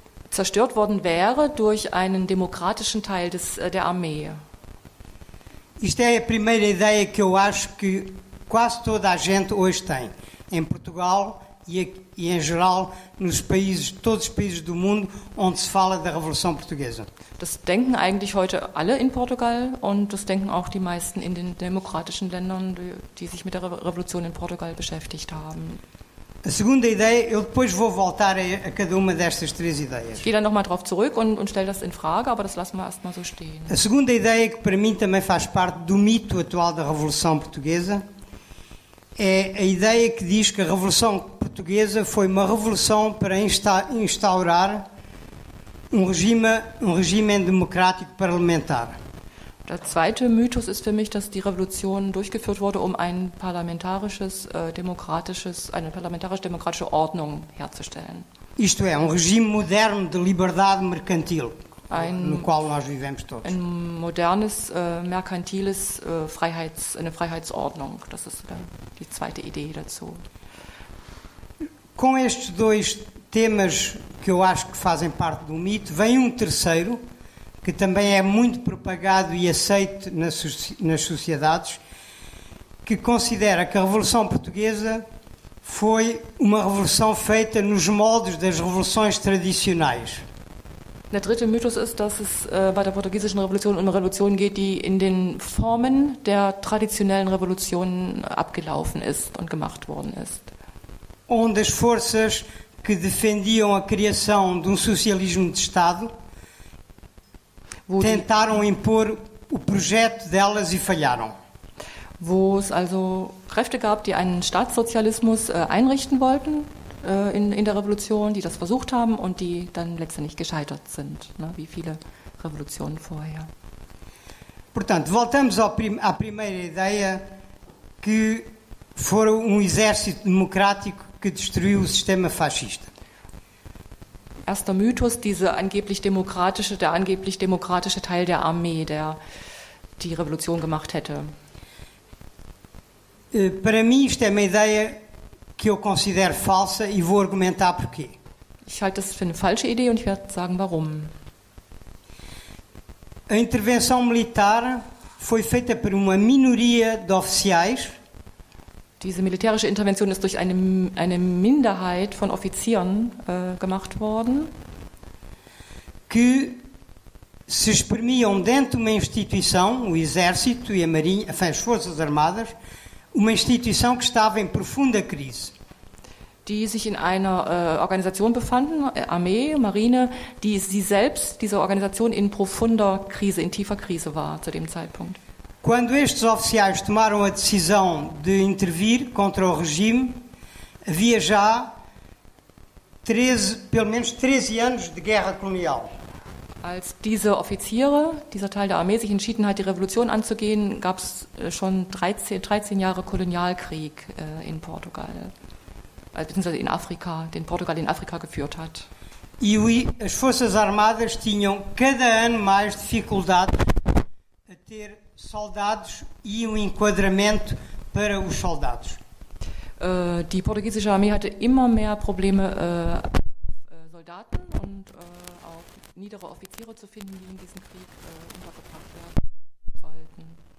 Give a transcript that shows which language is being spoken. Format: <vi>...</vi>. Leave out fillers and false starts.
<de>Zerstört worden wäre durch einen demokratischen Teil der Armee.</de> <pt>Isto é a primeira ideia que eu acho que quase toda a gente hoje tem. Em Portugal e em geral todos os países do mundo onde se fala da Revolução Portuguesa.</pt> <de>Das denken eigentlich heute alle in Portugal und das denken auch die meisten in den demokratischen Ländern, die sich mit der Revolution in Portugal beschäftigt haben.</de> <pt>A segunda ideia, eu depois vou voltar a cada uma destas 3 ideias.</pt> <de>Ich gehe dann nochmal drauf zurück und stelle das in Frage, aber das lassen wir erstmal so stehen.</de> <pt>A segunda ideia, que para mim também faz parte do mito atual da Revolução Portuguesa, é a ideia que diz que a Revolução Portuguesa foi uma revolução para instaurar um regime democrático parlamentar.</pt> <de>Der zweite Mythos ist für mich, dass die Revolution durchgeführt wurde, um eine parlamentarisch-demokratische Ordnung herzustellen.</de> <pt>Isto é, regime moderno de liberdade mercantil, no qual nós vivemos todos.</pt> <de>Ein modernes, merkantiles eine Freiheitsordnung. Das ist die zweite Idee dazu.</de> <pt>Com estes 2 temas que eu acho que fazem parte do mito, vem um terceiro, que também é muito propagado e aceito nas sociedades, que considera que a Revolução Portuguesa foi uma revolução feita nos moldes das revoluções tradicionais.</pt> <de>Der dritte Mythos ist, dass es bei der portugiesischen Revolution um eine Revolution geht, die in den Formen der traditionellen Revolution abgelaufen ist und gemacht worden ist.</de> <pt>Onde as forças que defendiam a criação de socialismo de Estado tentaram impor o projeto delas e falharam.</pt> <de>Wo es also Kräfte gab, die einen Staatssozialismus einrichten wollten in der Revolution, die das versucht haben und die dann letztendlich gescheitert sind, ne, wie viele Revolutionen vorher.</de> <pt>Portanto, voltamos à primeira ideia, que foi exército democrático que destruiu o sistema fascista.</pt> <de>Erster Mythos, der angeblich demokratische Teil der Armee, der die Revolution gemacht hätte.</de> <pt>Para mim, isto é uma ideia que eu considero falsa e vou argumentar porquê.</pt> <de>Ich halte das für eine falsche Idee und ich werde sagen, warum.</de> <pt>A intervenção militar foi feita por uma minoria de oficiais</pt> <de>Diese militärische Intervention ist durch eine Minderheit von Offizieren gemacht worden,</de> <pt>que se exprimiam dentro de uma instituição, o Exército e a Marinha, enfim, as Forças Armadas, uma instituição que estava em profunda crise.</pt> <de>die sich in einer Organisation befanden, Armee, Marine, die sie selbst, diese Organisation, in profunder Krise, in tiefer Krise war zu dem Zeitpunkt.</de> <pt>Quando estes oficiais tomaram a decisão de intervir contra o regime, havia já pelo menos 13 anos de guerra colonial.</pt> <de>Als diese Offiziere, dieser Teil der Armee, sich entschieden hat, die Revolution anzugehen, gab es schon 13 Jahre Kolonialkrieg in Portugal, beziehungsweise in Afrika, den Portugal in Afrika geführt hat.</de> <pt>E as Forças Armadas tinham cada ano mais dificuldade a ter soldados e enquadramento para os soldados.</pt> <de>Die portugiesische Armee hatte immer mehr Probleme, Soldaten und auch niedere Offiziere zu finden, die in diesen Krieg untergebracht werden sollten.</de>